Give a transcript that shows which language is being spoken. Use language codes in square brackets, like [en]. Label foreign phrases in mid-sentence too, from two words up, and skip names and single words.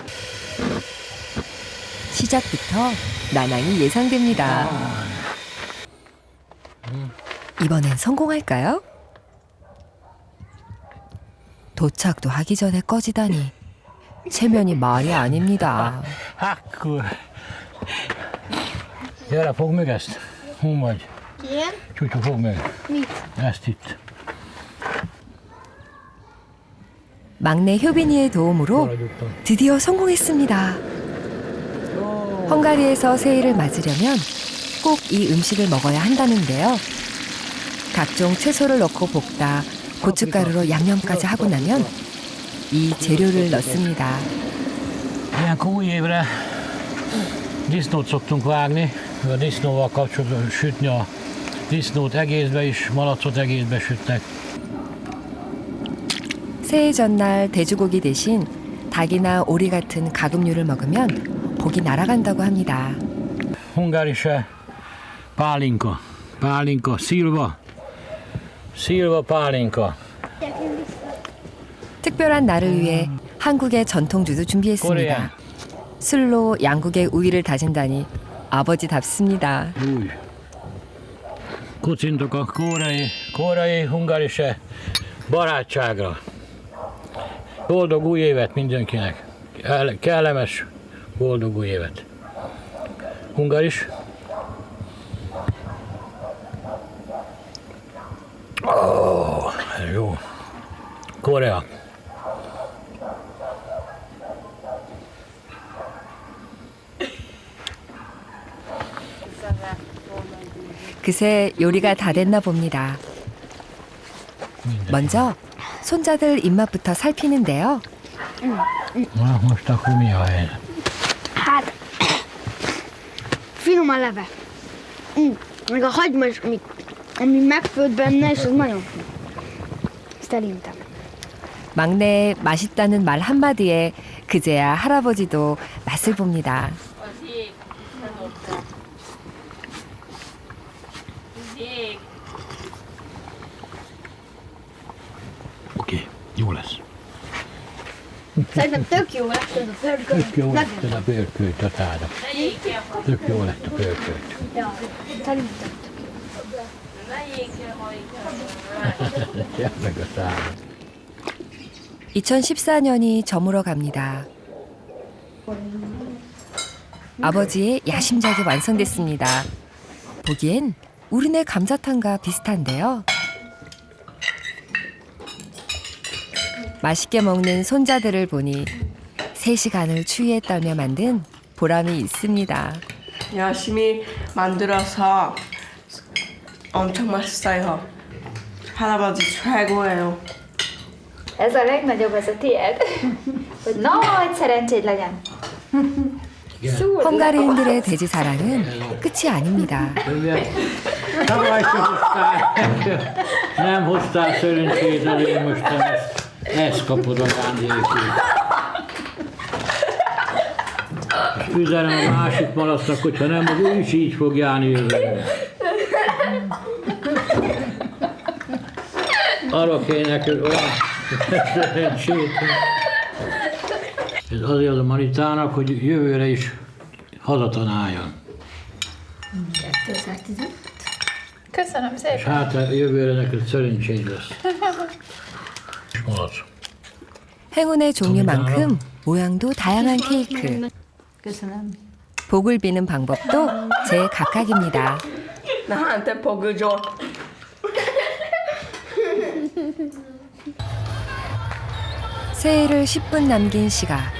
[ko] 시작부터 난항이 예상됩니다. 이번엔 성공할까요? 도착도 하기 전에 꺼지다니 체면이 말이 아닙니다. [hu] Gyere, fogd meg ezt. Hol vagy? Igen? Csutyu, fogd meg. Mit? Ezt itt. [ko] 막내 효빈이의 도움으로 드디어 성공했습니다. 헝가리에서 새해를 맞으려면 꼭 이 음식을 먹어야 한다는데요. 각종 채소를 넣고 볶다 고춧가루로 양념까지 하고 나면 이 재료를 넣습니다. [hu] Ilyenkor új évre disznót szoktunk vágni, a disznóval kapcsolatban sütni a disznót egészbe is, malacot egészbe sütnek. [ko] 새해 전날 돼지고기 대신 닭이나 오리 같은 가금류를 먹으면 복이 날아간다고 합니다. [hu] Hungárise pálinka, pálinka, szilva, szilva pálinka. [ko] 특별한 날을 위해 한국의 전통주도 준비했습니다. 술로 양국의 우위를 다진다니 아버지답습니다. [hu] Kocintok a koreai hungárise barátságra. Boldog új évet mindenkinek. Kellemes, boldog új évet. Hungáris. Jó. Korea. [ko] 그새 요리가 다 됐나 봅니다. 먼저 손자들 입맛부터 살피는데요. [hu] Most akkor mi a helyzet? Hát, finom a leve. Meg a hagyma is, ami megfőtt benne, és az nagyon finom. Szerintem. [ko] 막내 맛있다는 말 한마디에 그제야 할아버지도 맛을 봅니다. [hu] Oké, jó lesz. Szerintem tök jó lesz ez a pörkölt. Tök jó lett ez a pörkölt a táda. Tök jó lett a pörkölt. Ja, szerintem Meg a táda. [ko] 2014년이 저물어 갑니다. 아버지의 야심작이 완성됐습니다. 보기엔 우리네 감자탕과 비슷한데요. 맛있게 먹는 손자들을 보니 3시간을 추위에 떨며 만든 보람이 있습니다. 열심히 만들어서 엄청 맛있어요. 할아버지 최고예요. [hu] Ez a legnagyobb, ez a tiéd. Hogy nagy szerencséd legyen. [ko] 헝가리인들의 돼지 사랑은 끝이 아닙니다. [hu] Nem hoztál szerencsét, azért most ezt kapod ajándékul. És üzenem a másik malasznak, hogyha nem, akkor ő is így fog járni jövőre. Arra kéne neked olyan szerencsét. Ez azért a Manitának, hogy jövőre is hazatanáljon. 215. Köszönöm szépen. És hát jövőre neked szerencséd lesz. És malac. [ko] 행운의 종류만큼 모양도 다양한 케이크. 복을 비는 방법도 제각각입니다. 나한테 복을 줘. 새해를 10분 남긴 시각.